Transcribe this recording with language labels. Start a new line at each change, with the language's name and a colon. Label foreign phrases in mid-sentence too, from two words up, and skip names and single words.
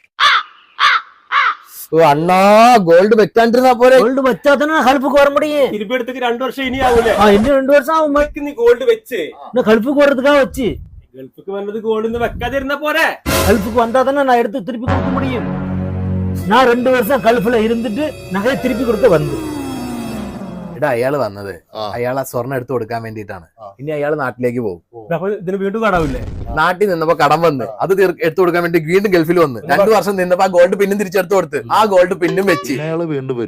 Tamil: அண்ணா கோல்டு வைக்காண்டிருந்தா போரே. கோல்டு வச்சா தானே கல்ஃபுக்கு வர முடியும். திருப்பி எடுத்துக்கு 2 வருஷம் இனி ஆகல. இன்னும் 2 வருஷம் ஆகும். நீ கோல்டு வச்சு இன்னும் கல்ஃபுக்கு வர்றதுக்காக வச்சு. கல்ஃபுக்கு வந்தது கோல்டு வைக்காத இருந்தா போரே. கல்ஃபுக்கு வந்தா தானே நான் எடுத்து திருப்பி கொடுக்க முடியும். நான் 2 வருஷம் கல்ஃபிலே இருந்துட்டு நகையை திருப்பி கொடுக்க வந்து.
Malayalam: എടാ അയാള് വന്നത് അയാൾ ആ സ്വർണ്ണം എടുത്തു കൊടുക്കാൻ വേണ്ടിയിട്ടാണ്. ഇനി അയാൾ നാട്ടിലേക്ക് പോകും. ഇതിന് വീണ്ടും കടാവില്ലേ? നാട്ടിൽ നിന്നപ്പോ കടം വന്ന് അത് എടുത്തു കൊടുക്കാൻ വേണ്ടി വീണ്ടും ഗൾഫിൽ വന്ന് 2 വർഷം നിന്നപ്പോ ആ ഗോൾഡ് പിന്നും തിരിച്ചെടുത്തു കൊടുത്ത് ആ ഗോൾഡ് പിന്നും വെച്ച്